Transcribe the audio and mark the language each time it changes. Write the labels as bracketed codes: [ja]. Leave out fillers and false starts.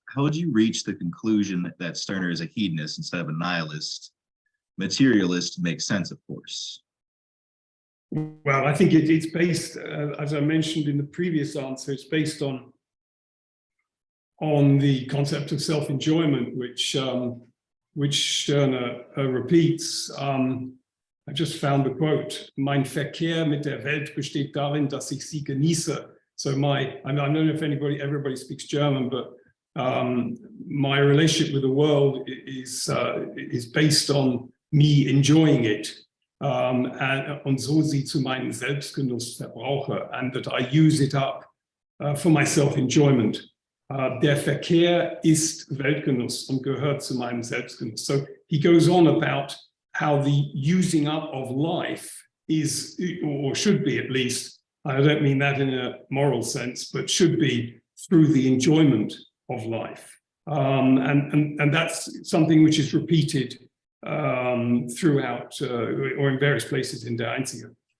[en] How would you reach the conclusion that Stirner is a hedonist instead of a nihilist? Materialist makes sense, of course. Well, I think it's based, as I mentioned in the previous answer, it's based on the concept of self-enjoyment, which Stirner repeats. I just found the quote: [de] "Mein Verkehr mit der Welt besteht darin, dass ich sie genieße." [en] So I don't know if everybody speaks German, but my relationship with the world is based on me enjoying it, [de] und so sie zu meinem Selbstgenuss verbrauche, [en] and that I use it up for my self-enjoyment. [de] Der Verkehr ist Weltgenuss und gehört zu meinem Selbstgenuss. [en] So he goes on about how the using up of life is, or should be at least, I don't mean that in a moral sense, but should be through the enjoyment of life. And that's something which is repeated throughout or in various places in Der Einzige.